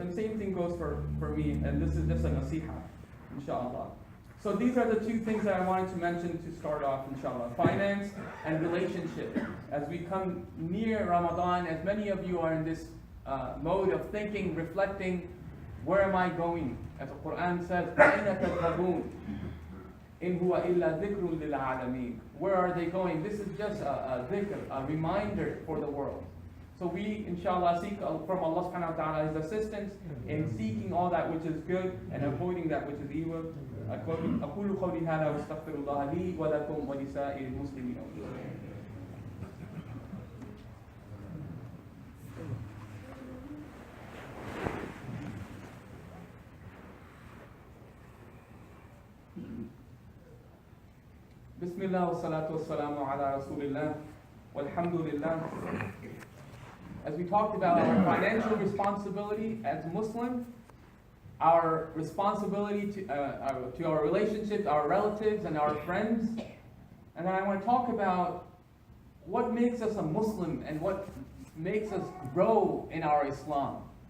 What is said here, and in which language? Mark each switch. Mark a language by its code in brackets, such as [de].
[en] And same thing goes for me, and this is just a nasiha, inshallah. So these are the two things that I wanted to mention to start off, inshallah. Finance and relationship. As we come near Ramadan, as many of you are in this mode of thinking, reflecting, where am I going? As the Quran says, [ar] أَيْنَ تَذْهَبُونَ إِنْ هُوَ إِلَّا ذِكْرٌ لِلْعَالَمِينَ. [en] Where are they going? This is just a dhikr, a reminder for the world. So we, inshallah, seek from Allah subhanahu wa ta'ala His assistance in seeking all that which is good and avoiding that which is evil. [ar] أقول قولي هذا واستغفر الله لي ولكم ولسائر المسلمين. بسم الله والصلاة والسلام على رسول الله والحمد لله. [en] As we talked about our financial responsibility as Muslims, our responsibility to our relationships, our relatives, and our friends. And then I want to talk about what makes us a Muslim and what makes us grow in our Islam.